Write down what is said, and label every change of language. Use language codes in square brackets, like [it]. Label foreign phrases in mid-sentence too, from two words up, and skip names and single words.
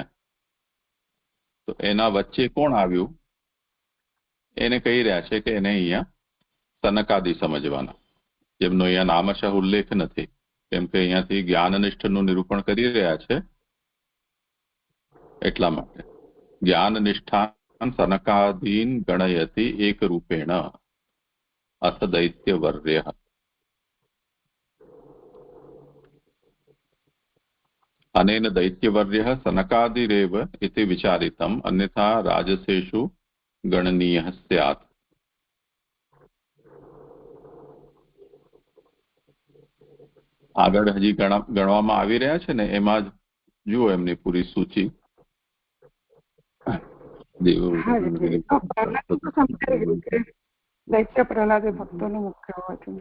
[gu] તો એના વચ્ચે કોણ આવ્યું એને કહી રહ્યા છે કે એને અહીંયા સનકાદિ સમજવાના, જેમનો અહીંયા નામશઃ ઉલ્લેખ નથી, કેમ કે અહીંયાથી જ્ઞાનનિષ્ઠનું નિરૂપણ કરી રહ્યા છે. એટલા માટે [sa] ज्ञाननिष्ठान सनकादीन गणयति एक रूपेण अथ दैत्यवर्य. अनेन दैत्यवर्यः सनकादिरेव इति विचारितम्, अन्यथा राजसेषु गणनीयः स्यात्. [gu] આગળ હજી ગણવામાં આવી રહ્યા છે ને, એમાં જ જુઓ એમની પૂરી સૂચિ. દૈત્ય પ્રહલાદ એ ભક્તોનું મુખ્ય હોવાથી.